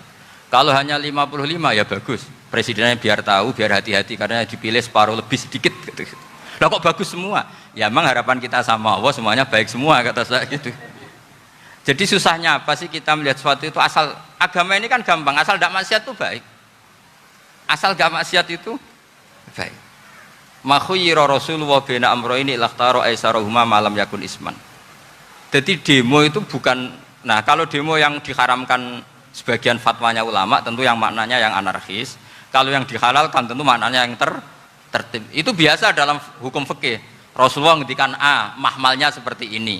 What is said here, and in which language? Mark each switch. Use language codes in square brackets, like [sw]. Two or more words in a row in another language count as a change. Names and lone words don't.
[id] Kalau hanya 55 ya bagus, presidennya biar tahu, biar hati-hati karena dipilih separuh lebih sedikit gitu. Lah kok bagus semua? Ya emang harapan kita sama Allah semuanya baik semua, kata saya gitu. Jadi susahnya apa sih kita melihat sesuatu itu, asal agama ini kan gampang, asal tidak maksiat itu baik. Asal gak maksiat itu baik. [ar] ما خير رسول الله بين أمرين إلا اختار أيسرهما ما لم يكن إثما. [id] Jadi demo itu bukan, nah kalau demo yang diharamkan sebagian fatwanya ulama tentu yang maknanya yang anarkis. Kalau yang dihalalkan tentu maknanya yang tertib. Itu biasa dalam hukum fikih. Rasulullah ngendikan A, mahmalnya seperti ini.